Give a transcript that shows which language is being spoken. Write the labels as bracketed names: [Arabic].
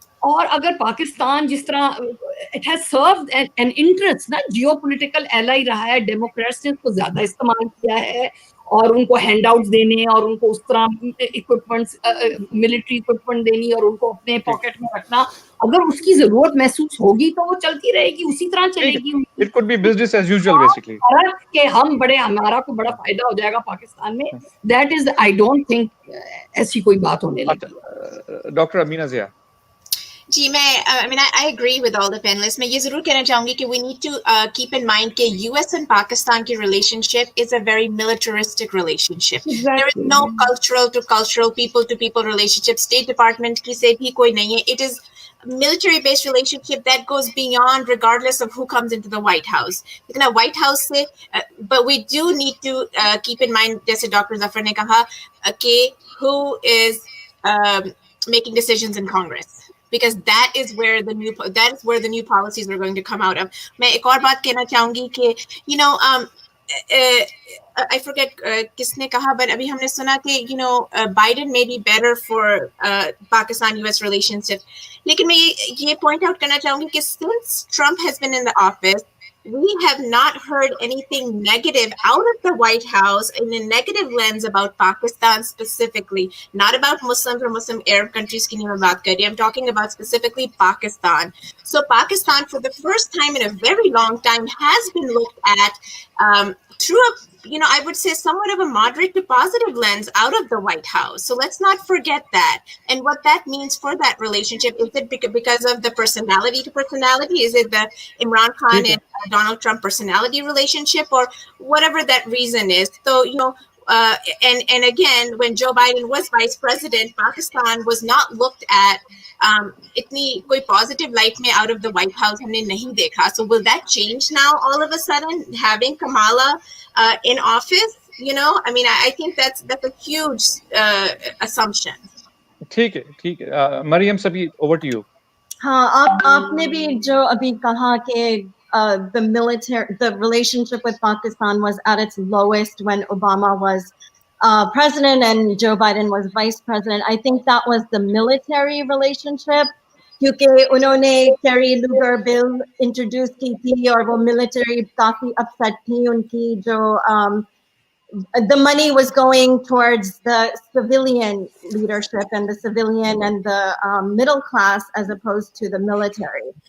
[Hindi] और अगर पाकिस्तान जिस तरह [English] it has served an interest [Hindi] ना, जियोपॉलिटिकल एलाई रहा है, डेमोक्रेट्स ने उसको ज्यादा इस्तेमाल किया है, और उनको हैंडआउट्स देने और उनको उस तरह इक्विपमेंट्स मिलिट्री इक्विपमेंट देनी और उनको अपने पॉकेट में रखना, अगर उसकी जरूरत महसूस होगी तो वो चलती रहेगी, उसी तरह चलेगी। [English] It could be business as usual basically. [Hindi] कि हमारा को बड़ा फायदा हो जाएगा पाकिस्तान में, [English] that is I don't think [Hindi] ऐसी कोई बात होने लगी। Doctor Amina Zia. [English] जी, I agree with all the panelists. [Hindi] मैं ये जरूर कहना चाहूंगी कि [English] we need to keep in mind कि US and Pakistan की relationship is a very militaristic relationship. Exactly. There is no cultural to cultural, people to people relationship. [Hindi] State Department की से भी कोई नहीं है. [English] It is military based relationship that goes beyond regardless of who comes into the White House. लेकिन White House से but we do need to keep in mind, [Hindi] जैसे doctor Zafar ने कहा कि [English] who is making decisions in Congress. Because that is where the new policies are going to come out of. [Hindi] मैं एक और बात कहना चाहूंगी कि [English] I forget [Hindi] किसने कहा, but अभी हमने सुना कि [English] Biden may be better for Pakistan-US relationship. [Hindi] लेकिन मैं ये [English] point out [Hindi] करना चाहूंगी कि [English] since Trump has been in the office, we have not heard anything negative out of the White House in a negative lens about Pakistan specifically, not about Muslims or Muslim Arab countries. I'm talking about specifically Pakistan. So Pakistan, for the first time in a very long time, has been looked at through a, I would say somewhat of a moderate to positive lens out of the White House. So let's not forget that. And what that means for that relationship, is it because of the personality to personality? Is it the Imran Khan and Donald Trump personality relationship, or whatever that reason is? So, and again, when Joe Biden was vice president, Pakistan was not looked at [Hindi] itni koi [English] positive light mein out of the White House [Hindi] humne nahi dekha. [English] So will that change now all of a sudden, having Kamala in office? I think that's a huge assumption. [Hindi] ठीक है मरियम सभी, [English] over to you. [Hindi] हाँ, आपने भी जो अभी कहा कि [English] the relationship with Pakistan was at its lowest when Obama was president and Joe Biden was vice president. I think that was the military relationship, [Hindi] क्योंकि उन्होंने [English] Kerry Lugar bill introduce [Hindi] की थी और वो [English] military काफी upset [Hindi] थी उनकी, जो [English] the money was going towards the civilian leadership and the civilian and the middle class as opposed to the military.